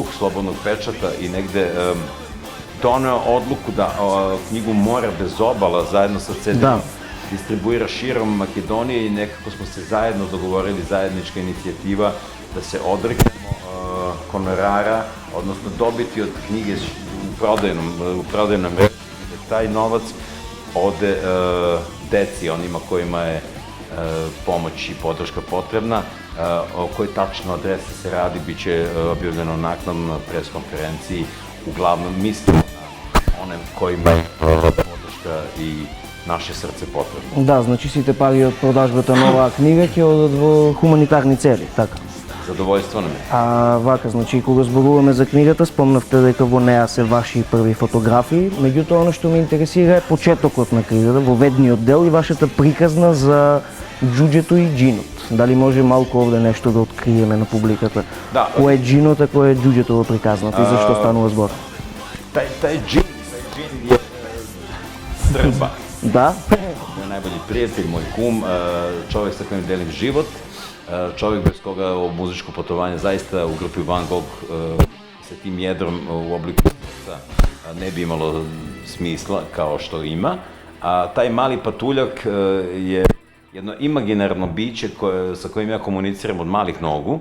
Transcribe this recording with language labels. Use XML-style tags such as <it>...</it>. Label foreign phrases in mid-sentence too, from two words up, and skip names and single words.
<sr>Slobodnog pečata i negde doneo odluku da knjigu More bez obala zajedno sa CD-om distribuira širom Makedonije i nekako smo se zajedno dogovorili, zajednička inicijativa da se odreknemo honorara, odnosno dobiti od knjige u prodajnom redu, da taj novac ode deci, onima kojima je pomoć i podrška potrebna. O kojoj tačno adrese se radi, bit će objavljeno naknadno na pres-konferenciji. Uglavnom mislimo na one kojima je podrška i наше срце потребно.</sr> <mk>Да, значи сите пари од продажбата на оваа книга ќе одат во хуманитарни цели, така? Задоволство на ме. Вака, значи кога зборуваме за книгата, спомнавте дека во неа се ваши први фотографии, меѓутоа оно што ме интересира е почетокот на книгата, воведниот дел и вашата приказна за џуџето и џинот. Дали може малку овде нешто да откриеме на публиката? Да. Кој е џинот, а кој е џуџето во приказната и зашто станува збор?</mk> <sr>Тај џин е Срба. Да. Moj najbolji prijatelj, moj kum, čovjek sa kojim delim život, čovjek bez koga ovo muzičko putovanje zaista u grupi Van Gogh sa tim jedrom u obliku srca ne bi imalo smisla kao što ima. A taj mali patuljak je jedno imaginarno biće sa kojim ja komuniciram od malih nogu.</sr>